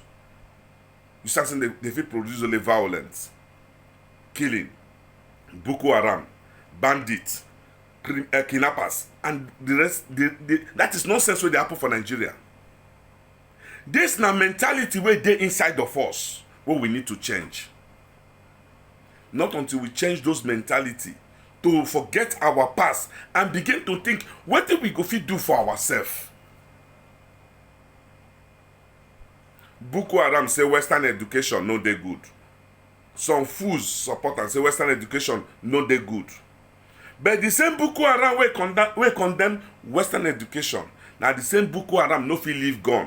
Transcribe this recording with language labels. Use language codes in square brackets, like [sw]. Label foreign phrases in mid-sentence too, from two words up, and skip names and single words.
[pcm] You start saying they fit produce only violence, killing, Boko Haram, bandits, kidnappers, and the rest. That is nonsense where they happen for Nigeria. This na mentality where they inside of us, what we need to change. Not until we change those mentality to forget our past and begin to think, what did we go fit do for ourselves? Boko Haram say Western education no dey good. Some fools support and say Western education no dey good. But the same Boko Haram wey condemn Western education, na the same Boko Haram no fit leave gun.